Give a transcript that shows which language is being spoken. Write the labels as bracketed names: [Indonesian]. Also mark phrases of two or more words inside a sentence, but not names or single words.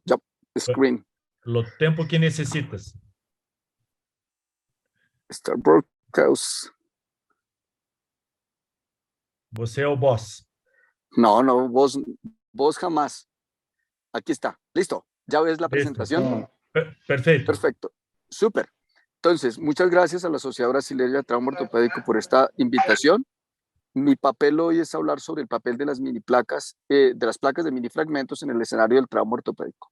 [Spanish] Ya, screen. [Portuguese] Lo tempo que necessitas. [English] Start broadcast. [Portuguese] Você é o boss. [Spanish] No, vos jamás. Aquí está. Listo. ¿Ya ves la presentación? Perfecto. Perfecto. Súper. Entonces, muchas gracias a la Sociedad Brasileña de Trauma Ortopédico por esta invitación. Mi papel hoy es hablar sobre el papel de las mini placas, de las placas de mini fragmentos en el escenario del trauma ortopédico.